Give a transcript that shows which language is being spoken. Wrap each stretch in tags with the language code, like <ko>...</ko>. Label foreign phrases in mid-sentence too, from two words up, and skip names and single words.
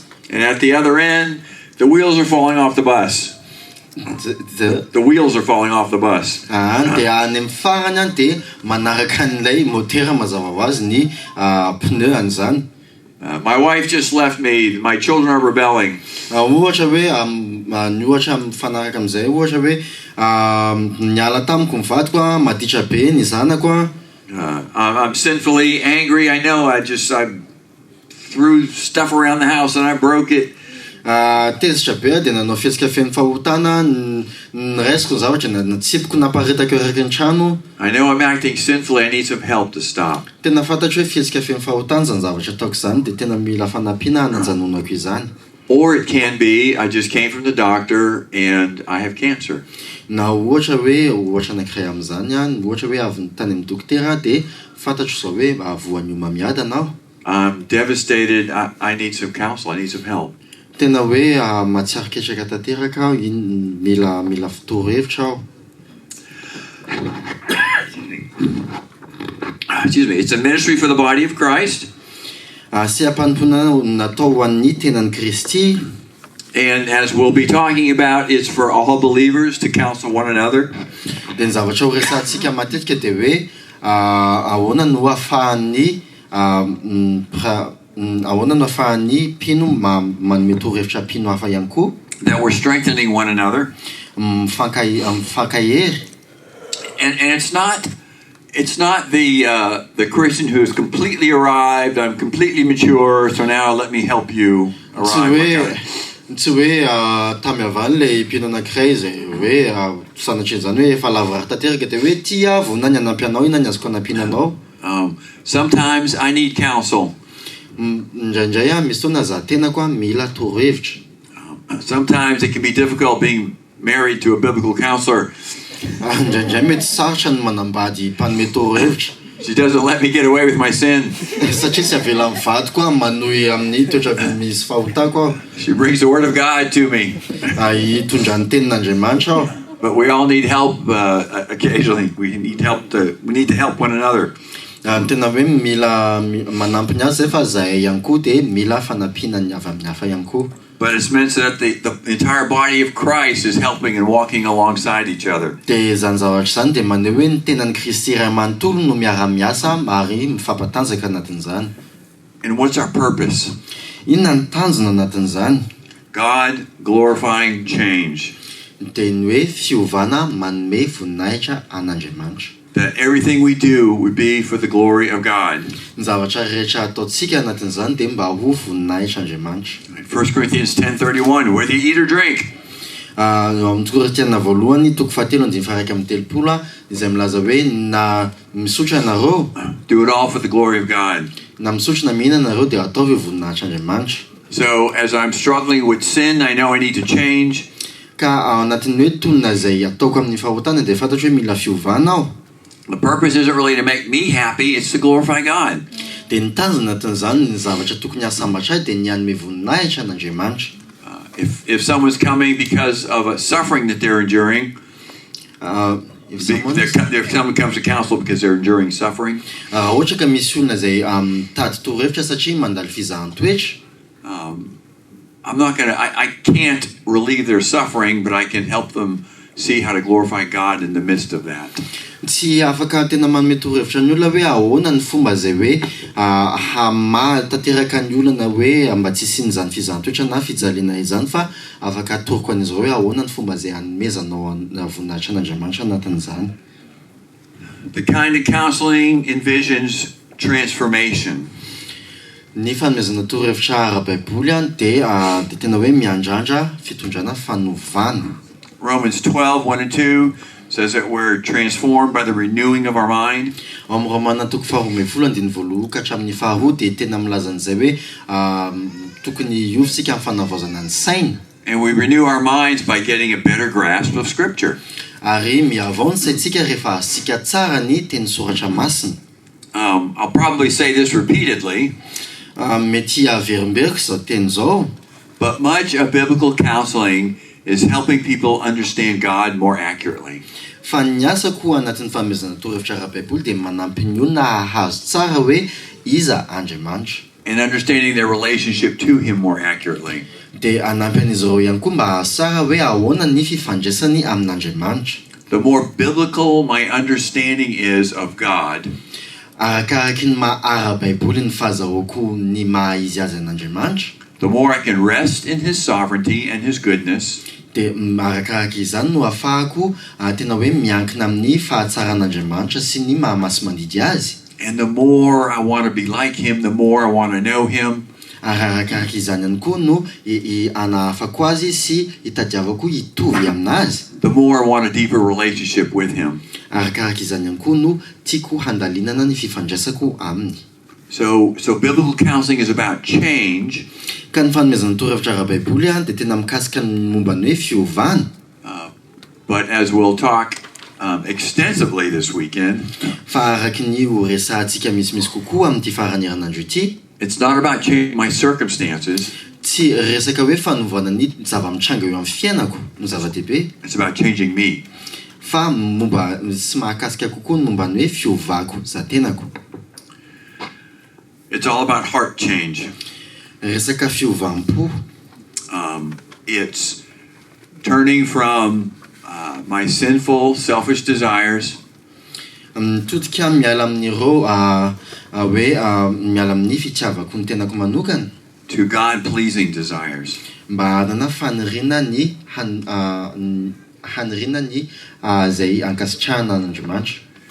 <en>And at the other end, the wheels are falling off the bus. The wheels are falling off the bus.</en> <mg>Dia any amin'ny farany dia manaraka an'ilay motera mazava ho azy ny pneu an'izany.</mg> <en>My wife just left me. My children are rebelling.</en> <mg>Ohatra hoe ny ohatra mifanaraka amin'izay ohatra hoe niala tamiko mivadiko maditra be ny zanako.</mg> <en>I'm sinfully angry. I know I threw stuff around the house and I broke it.</en> <mg>Tezitra be dia nanao fihetsika feno fahotana ny raisiko ny zavatra natsipiko naparitako eraky ny trano.</mg> <en>I know I'm acting sinfully. I need some help to stop.</en> <mg>Tena fantatro hoe fihetsika feno fahotana zany zavatra ataoko izany dia tena mila fanampiana hananjanonako izany.</mg> <en>Or it can be I just came from the doctor and I have cancer.</en> <mg>Na ohatra hoe ohatra anankiray amin'izany ohatra hoe avy tany amin'ny dokotera dia fantatro izao hoe voanio mamiady anao.</mg> <en>I'm devastated. I need some counsel. I need some help.</en> <mg>Tena hoe matsiariketraka tanteraka aho mila torohevitra aho.</mg> <en>Excuse me. It's a ministry for the body of Christ.</en> <mg>Seha-panompoana natao ho an'ny tenan'i Kristy.</mg> <en>And as we'll be talking about, it's for all believers to counsel one another.</en> <mg>Dia ny zavatra ho resantsika matetika dia hoe ahoana no ahafahan'ny ahoana no ahafahan'ny mpino manome torohevitra mpino hafa ihany koa.</mg> <en>That we're strengthening one another.</en> <mg>Mifankahery.</mg> <en>And it's not the Christian who's completely arrived. I'm completely mature, so now let me help you arrive.</en> <mg>tsy hoe tamiavany le mpino anankiray zay hoe sanatria zany hoe efa lava raha tanteraka de hoe ty avo na ny anampy anao io na ny azoko anampiana anao.</mg> <en>Sometimes I need counsel.</en> <mg>Indraindray misy fotoana za tenako mila torohevitra.</mg> <en>Sometimes it can be difficult being married to a biblical counselor.</en> <mg>Indraindray mety sarotra ny manambady mpanome torohevitra.</mg> <en>She doesn't let me get away with my sin.</en> <mg>Satria tsy avela mivady koa manohy amin'ny toetra misy fahotako aho.</mg> <en>She brings the word of God to me.</en> <mg>Hitondra ny tenin'Andriamanitra aho.</mg> <en>But we all need help occasionally. We need to help one another.</en> <mg>Tena hoe mila manampy ny azy fa zahay ihany koa de mila fanampiana ny avy amin'ny hafa ihany koa.</mg> <en>But it's meant so that the entire body of Christ is helping and walking alongside each other.</en> <mg>De zany zavatra zany de maneho hoe ny tenan'ny Kristy iray manontolo no miara-miasa ary mifampatanjaka anatin'izany.</mg> <en>And what's our purpose?</en> <mg>Inona ny tanjona anatin'izany?</mg> <en>God glorifying change.</en> <mg>De ny hoe fiovana manome voninahitra an'Andriamanitra.</mg> <en>That everything we do would be for the glory of God.</en> <mg>Ny zavatra rehetra ataontsika anatin'izany de mba ho voninahitra Andriamanitra.</mg> <en>1 Corinthians 10:31, whether you eat or drink.</en> <mg>Amin'ny Korinthiana voalohany toko 7:1-7 izay milaza hoe na misotra ianareo,</mg> <en>Do it all for the glory of God.</en> <mg>na misotra na mihinana ianareo de ataovy voninahitra Andriamanitra.</mg> <en>So as I'm struggling with sin, I know I need to change.</en> <mg>Ka anatin'ny hoe tonona izay ataoko amin'ny fahotana de fantatro hoe mila fiovana aho.</mg> <en>The purpose isn't really to make me happy, it's to glorify God.</en> <mg>De ny tanjona anatin'izany ny zavatra tokony hasambatra ahy de ny hanome voninahitra an'Andriamanitra.</mg> <en>If someone's coming because of a suffering that they're enduring, if someone comes to counsel because they're enduring suffering,</en> <mg>ohatra ka misy olona izay mitady torohevitra satria mandalo fizahan-toetra,</mg> <en>I can't relieve their suffering, but I can help them see how to glorify God in the midst of that.</en> <mg>Tsy afaka tena manome torohevitra ny olona hoe ahoana ny fomba zay hoe hamatanteraka ny olona hoe mba tsy hisian'izany fizahan-toetra na fijaliana izany fa afaka atoroko an'izy hoe ahoana ny fomba zay hanomezanao voninahitra an'Andriamanitra anatin'izany.</mg> <en>The kind of counseling envisions transformation.</en> <mg>Ny fanomezana torohevitra ara-Baiboly de tena hoe miandrandra fitondrana fanovana.</mg> <en>Romans 12:1-2 says that we're transformed by the renewing of our mind.</en> <mg>Amin'ny Romana toko 12:1 ka hatramin'ny 2 de tena milaza an'izay hoe tokony hiovitsika amin'ny fanavaozana ny saina.</mg> <en>And we renew our minds by getting a better grasp of Scripture.</en> <mg>Ary miavao ny saintsika rehefa asika tsara ny teny soratra masina.</mg> <en>I'll probably say this repeatedly.</en> <mg>Mety averimberiko zao teny zao.</mg> <en>But much of biblical counseling is helping people understand God more accurately.</en> <mg>Fa ny asako anatin'ny fanomezana torohevitra ara-Baiboly de manampy ny olona hahazo tsara hoe iza Andriamanitra.</mg> <en>And understanding their relationship to Him more accurately.</en> <mg>De anampy an'izy ireo ihany koa mba hahazo tsara hoe ahoana ny fifandraisany amin'Andriamanitra.</mg> <en>The more biblical my understanding is of God,</en> <mg>Arakaraky ny maha ara-Baiboly ny fahazahoako ny maha izy azy an'Andriamanitra,</mg> <en>the more I can rest in His sovereignty and His goodness.</en> <mg>de arakaraky izany no ahafahako tena hoe miankina amin'ny fahatsaran'Andriamanitra sy ny mahamasy-mandidy azy.</mg> <en>And the more I want to be like Him, the more I want to know Him.</en> <mg>Arakaraky izany ihany koa no anahafako azy sy hitadiavako hitovy aminazy.</mg> <en>The more I want a deeper relationship with Him.</en> <mg>Arakaraky izany ihany koa no tiako handalinana ny fifandraisako aminy.</mg> <en>So biblical counseling is about change.</en> <mg>Ka ny fanomezana torohevitra ara-Baiboly de tena mikasika ny momba ny hoe fiovana.</mg> <en>But as we'll talk extensively this weekend,</en> <mg>Fa araky ny ho resahantsika misimisy kokoa amin'ity farany herinandro ity,</mg> <en>it's not about changing my circumstances.</en> <mg>tsy resaka hoe fanovana ny zava-mitranga eo amin'ny fiainako no zava-dehibe,</mg> <en>It's about changing me.</en> <mg>fa momba sy mahakasika kokoa ny momba ny hoe fiovako za tenako.</mg> <en>It's all about heart change.</en> <mg>Resaka fiovampo.</mg> <en>It's turning from my sinful, selfish desires</en> <mg>Mitodika miala amin'ireo hoe miala amin'ny fitiavako ny tenako manokana</mg> <en>to God-pleasing desires.</en> <mg>mba hanana faniriana ny haniriana ny zay ankasitrahana an'Andriamanitra.</mg>